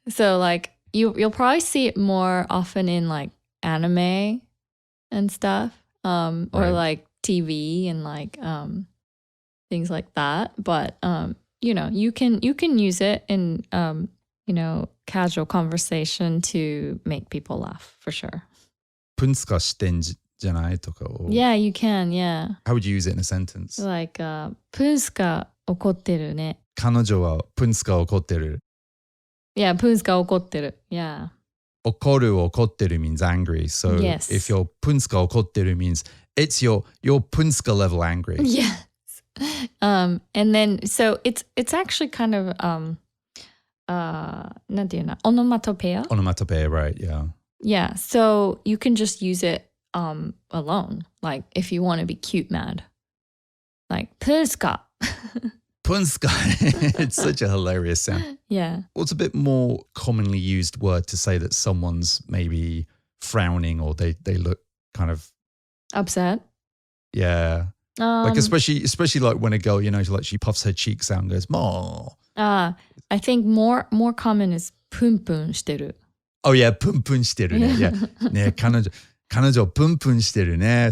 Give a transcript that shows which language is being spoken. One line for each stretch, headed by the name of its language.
English: So like you'll probably see it more often in like anime and stuff, or like TV and like things like that. But you can use it in casual conversation to make people laugh for sure.
Japanese: プンスカしてんじゃないとか。
English: or Yeah, you can. Yeah. How would you use it in a sentence? Like,
Japanese: プンスカ怒ってるね。彼女はプンスカ怒ってる。
English: Yeah,
Japanese: プンスカ怒ってる。
English: Yeah. 怒る means angry. So Yes. if your
Japanese: プンスカ怒ってる
English: means it's your プンスカ level angry. Yes. And then so it's actually kind of
Japanese: なんていうの?
English: Onomatopoeia. Onomatopoeia, right? Yeah. Yeah. So you can just use it alone. Like if you want to be cute mad. Like プンスカ.
Japanese: プンスカ.
English: It's such a hilarious sound. Yeah. What's a bit more commonly used word to say that someone's maybe frowning or they look kind of Upset. Yeah. Like especially like when a girl, like she puffs her cheeks out and goes, "Mo." I think more common is
Japanese: プンプンしてる.
English: Oh yeah,
Japanese: プンプンしてるね.
English: Yeah.
Japanese: ね、彼女プンプンしてるね.